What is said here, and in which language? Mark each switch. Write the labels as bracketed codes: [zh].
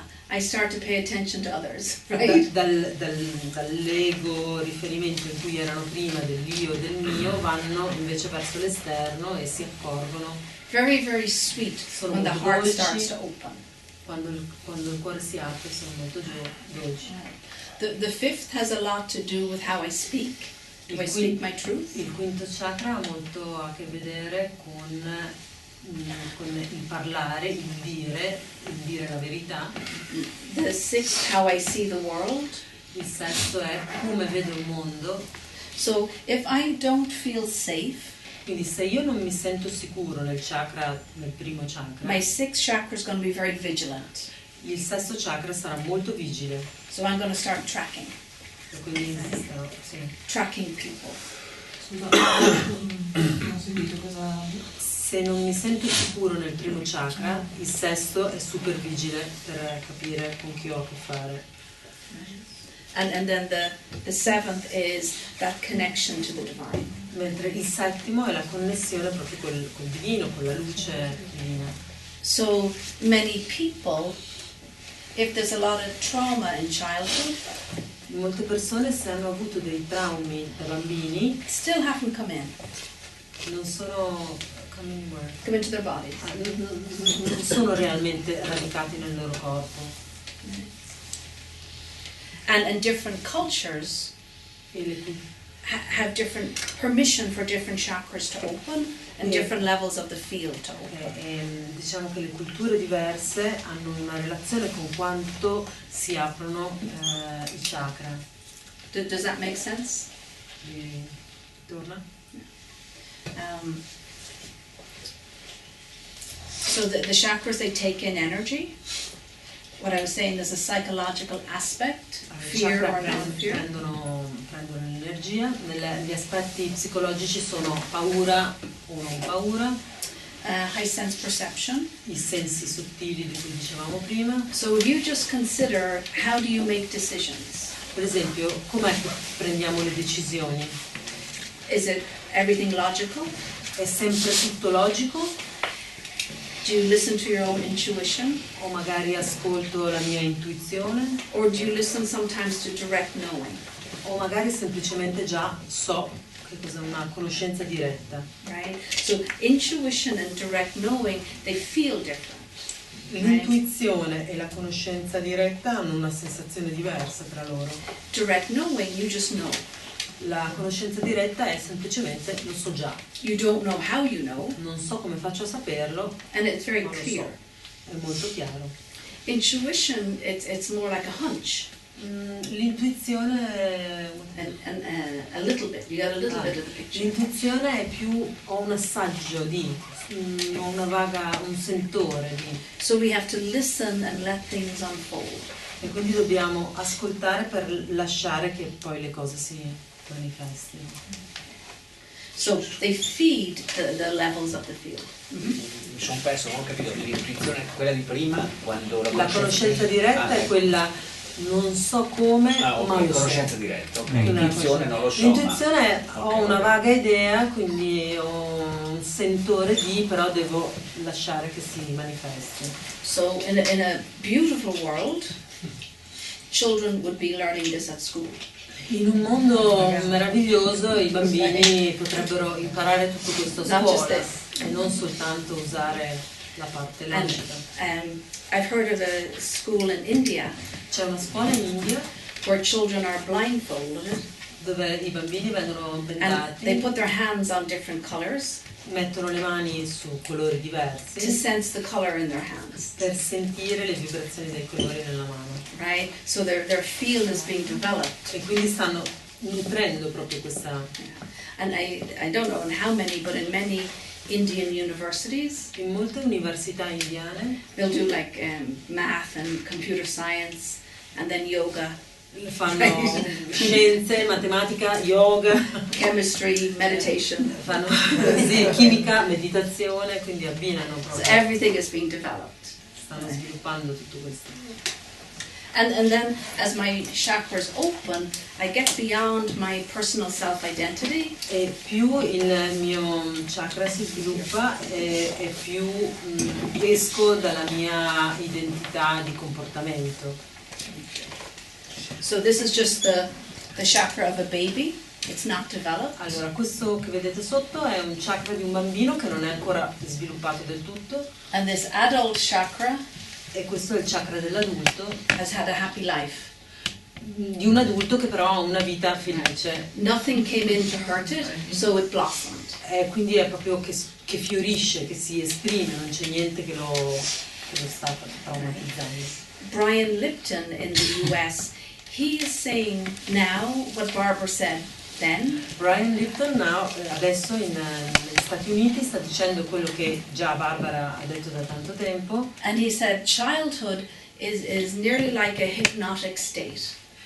[en] I start to pay attention to others, right? [it] Dall'ego riferimento in cui erano prima dell'io e del mio vanno invece verso l'esterno e si accorgono. [en] Very, very sweet [it] Sono [en] when the [it] molto [en] heart [it] dolci. [en] starts to open. [it] Quando il cuore si apre sono molto dolci. [en] The fifth has a lot to do with how I speak. Do I speak my truth? [it] Il quinto chakra ha molto a che vedere con il parlare, il dire la verità. [en] The sixth, how I see the world. [it] Il sesto è come vedo il mondo. [en] So if I don't feel safe, [it] Quindi se io non mi sento sicuro nel primo chakra, [en] my sixth chakra is going to be very vigilant. [it] il sesto chakra sarà molto vigile. [en] So I'm going to start tracking. [it] E quindi insisterò, sì. [en] Tracking people. [it] Scusa, non ho sentito cosa... Se non mi sento sicuro nel primo chakra, il sesto è super vigile per capire con chi ho a che fare. [en] And then the seventh is that connection to the divine. [it] Mentre il settimo è la connessione proprio col divino, con la luce divina. [en] So many people, if there's a lot of trauma in childhood, [it] Molte persone, se hanno avuto dei traumi da bambini, [en] still haven't come in, [it] non sono [en] come into their bodies. [it] non sono realmente radicati nel loro corpo. [en] And different cultures [it] E le, [en] have different permission for different chakras to open and Yeah. different levels of the field to open. [it] diciamo che le culture diverse hanno una relazione con quanto si aprono i chakra. [en] Does that make sense? [it] Torna? [en] So the chakras, they take in energy. What I was saying, there's a psychological aspect, I fear chakra or non-fear. [it] prendono l'energia. Gli aspetti psicologici sono paura o non paura, [en] High sense perception. [it] i sensi sottili di cui dicevamo prima. [en] So if you just consider, how do you make decisions? [it] Per esempio, com'è che prendiamo le decisioni? [en] Is it everything logical? [it] È sempre tutto logico [en] Do you listen to your own intuition? [it] o magari ascolto la mia intuizione [en] Or do you listen sometimes to direct knowing? [it] o magari semplicemente già so che cos'è una conoscenza diretta. [en] Right? So intuition and direct knowing, they feel different. [it] L'intuizione e la conoscenza diretta hanno una sensazione diversa tra loro. [en] Direct knowing, you just know. [it] La conoscenza diretta è semplicemente lo so già, [en] You don't know how you know, [it] non so come faccio a saperlo, [en] and it's very [it] ma lo so, [en] clear. [it] è molto chiaro. [en] Intuition, it's more like a hunch. [it] L'intuizione [en] A little bit. You got a little bit of the picture. [it] l'intuizione è più ho un assaggio di ho un sentore di [en] So we have to listen and let things unfold. [it] e quindi dobbiamo ascoltare per lasciare che poi le cose si manifestino. [en] So they feed the levels of the field. [it] Mi sono perso, non ho capito, l'intuizione è quella di prima, quando La conoscenza diretta è quella non so come, ma lo so. Conoscenza diretta, ok. Quindi L'intuizione non lo so. L'intuizione ma... ho una vaga idea, quindi ho un sentore di, però devo lasciare che si manifesti. [en] So in a beautiful world, children would be learning this at school. [it] In un mondo meraviglioso i bambini potrebbero imparare tutto questo a scuola e non soltanto usare la parte logica. [en] I've heard of a school in India [it] C'è una scuola in India [en] where children are blindfolded [it] dove i bambini vengono [en] and they [it] bendati, [en] put their hands on different colors [it] mettono le mani su colori [en] to [it] diversi [en] sense the color in their hands, [it] per sentire le vibrazioni dei colori nella mano. [en] right? So their field is being developed. [it] E quindi stanno nutrendo proprio questa. [en] And I don't know in how many, but in many Indian universities, [it] In molte università indiane [en] they'll do like math and computer science and then yoga, [it] fanno scienze, matematica, yoga, [en] chemistry, meditation. [it] fanno sì, chimica, meditazione, quindi abbinano [en] So [it] proprio. [en] everything is being developed. [it] Stanno sviluppando tutto questo. [en] And then as my chakras open, I get beyond my personal self-identity [it] E più il mio chakra si sviluppa e più esco dalla mia identità di comportamento. [en] So this is just the chakra of a baby. It's not developed. [it] Allora, questo che vedete sotto è un chakra di un bambino che non è ancora sviluppato del tutto, [en] And this adult chakra [it] e questo è il chakra dell'adulto, [en] has had a happy life. [it] di un adulto che però ha una vita felice. [en] Nothing came in to hurt it, so it blossomed. [it] Quindi è proprio che fiorisce, che si esprime, non c'è niente che lo sta traumatizzando. [en] Brian Lipton in the US, he is saying now what Barbara said then. [it] Brian Lipton adesso negli Stati Uniti sta dicendo quello che già Barbara ha detto da tanto tempo, [en] And he said childhood is nearly like a hypnotic state.